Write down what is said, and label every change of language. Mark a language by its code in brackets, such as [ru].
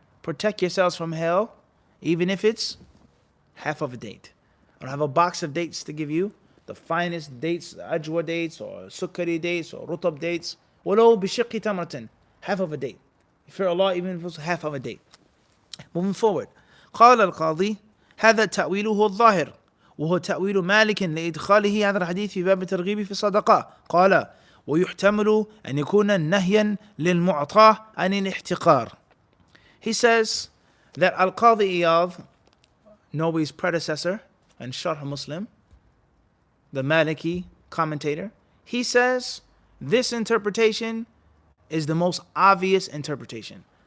[en] Protect yourselves from hell, even if it's half of a date. I don't have a box of dates to give you, the finest dates, ajwa dates, or sukkari dates, or rutab dates. [ar] وَلَوْ بِشِقِّ تَمْرَةٍ, [en] half of a date. You fear Allah even if it was half of a date. Moving forward. [ar] قال القاضي هذا تأويله الظاهر وهو تأويل مالك لإدخاله هذا الحديث في باب الترغيب في الصدقة. قال ويحتمل أن يكون نهيا للمعطى عن الاحتقار. [en] He says that Al-Qadi Iyad, Nawawi's predecessor and Sharh Muslim, the Maliki commentator, he says this interpretation is the most obvious interpretation.